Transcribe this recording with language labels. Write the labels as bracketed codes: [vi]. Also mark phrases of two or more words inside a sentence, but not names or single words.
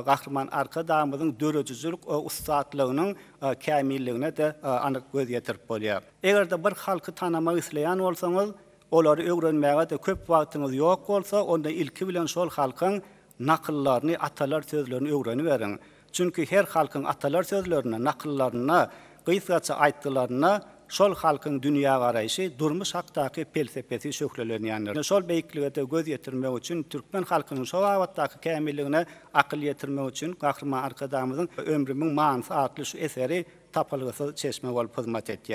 [tk] Gahrman arkadaşymyzyň döredijlik ustatlygynyň kämilligine de anyk göz ýetirip bolýar. Egerde bir halky tanamak isleýän bolsaňyz, olary öwrenmäge de köp wagtyňyz ýok bolsa, onda ilki bilen şol halkyň nakyllaryny, atalar sözlerini öwrenip beriň. Çünkü her halkın atalar sözlerine, nakıllaryna, gysgaça aýtdylaryna şol halkyň dünýä garaýşy, durmuş hakdaky felsepesi şöhrelenýändir. Şol beýiklige de göz ýetirmek üçin türkmen halkynyň şol wagtdaky kämilligine akyl ýetirmek üçin gahrman arkadaşymyzyň ömrümiň manysy adly şu eseri tapylgysy çeşme bolup hyzmat etýär.